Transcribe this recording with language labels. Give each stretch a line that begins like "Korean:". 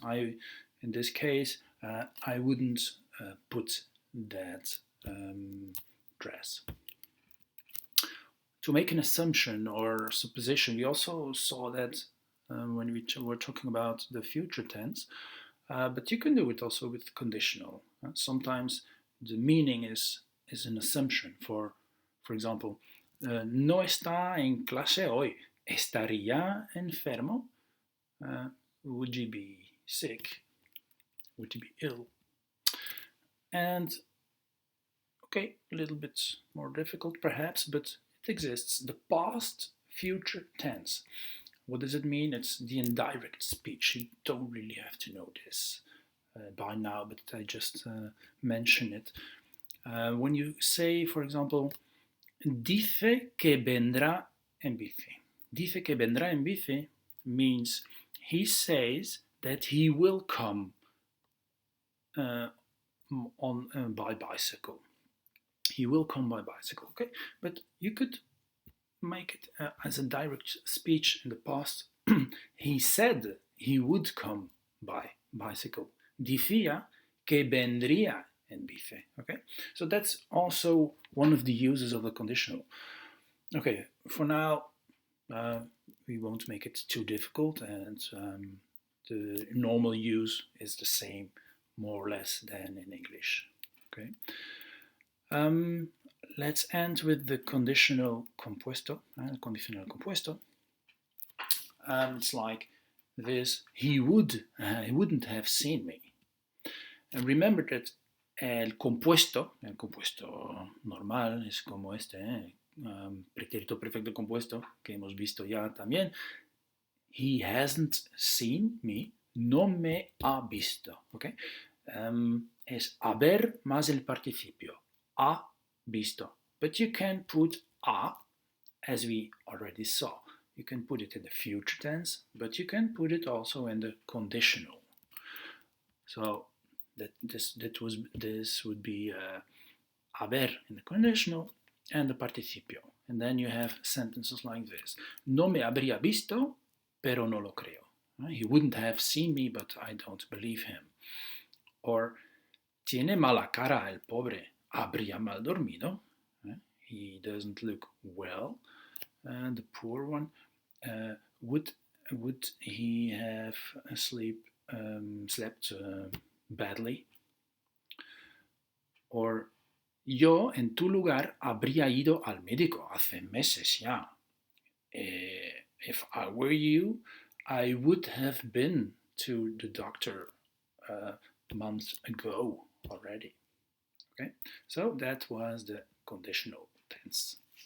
English: In this case, I wouldn't put that dress. To make an assumption or supposition, we also saw that when we were talking about the future tense, but you can do it also with conditional. Sometimes the meaning is an assumption. For example,
Spanish: no está en clase hoy. ¿Estaría enfermo?
English: Would he be sick? Would he be ill? And, okay, a little bit more difficult perhaps, but it exists. The past future tense. What does it mean? It's the indirect speech. You don't really have to know this by now, but I just mention it. When you say, for example,
Spanish: dice que vendrá en bici. Dice que vendrá en bici
English: means he says that he will come by bicycle. He will come by bicycle, okay? But you could make it as a direct speech in the past. He said he would come by bicycle.
Spanish: Decía que vendría en bici, okay?
English: So that's also one of the uses of the conditional. Okay, for now, we won't make it too difficult, and the normal use is the same, more or less, than in English, okay? Let's end with the conditional compuesto.
Spanish: Condicional compuesto.
English: It's like this: he wouldn't have seen me. And remember that
Spanish: el compuesto normal es como este, pretérito perfecto compuesto que hemos visto ya también.
English: He hasn't seen me,
Spanish: no me ha visto.
English: Okay?
Spanish: Es haber más el participio. Ha visto.
English: But you can put a, as we already saw. You can put it in the future tense, but you can put it also in the conditional. So this would be haber in the conditional and the participio. And then you have sentences like this.
Spanish: No me habría visto, pero no lo creo.
English: He wouldn't have seen me, but I don't believe him.
Spanish: Or, tiene mala cara el pobre, habría mal dormido.
English: He doesn't look well. The poor one, would he have slept badly?
Spanish: Or, yo en tu lugar habría ido al médico hace meses ya.
English: If I were you, I would have been to the doctor months ago already. Okay, so that was the conditional tense.